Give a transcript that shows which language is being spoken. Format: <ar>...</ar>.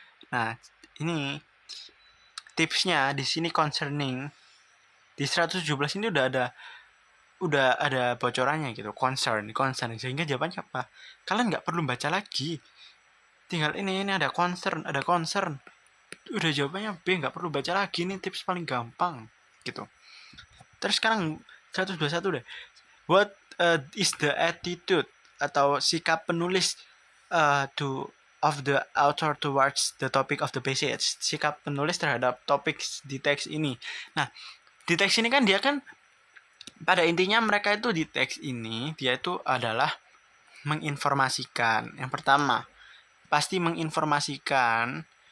<id>Nah, ini tipsnya di sini concerning di 117 ini udah ada bocorannya gitu, concern, sehingga jawabannya apa? Kalian nggak perlu baca lagi, tinggal ini ada concern, udah jawabannya B, nggak perlu baca lagi, ini tips paling gampang gitu. Terus sekarang 121 deh.</id> <en>What is the attitude</en> <id>atau sikap penulis</id> <en>of the author towards the topic of the passage?</en> <id>Sikap penulis terhadap topik di teks ini. Nah, di teks ini kan dia kan pada intinya mereka itu di teks ini dia itu adalah menginformasikan. Yang pertama, pasti menginformasikan.</id>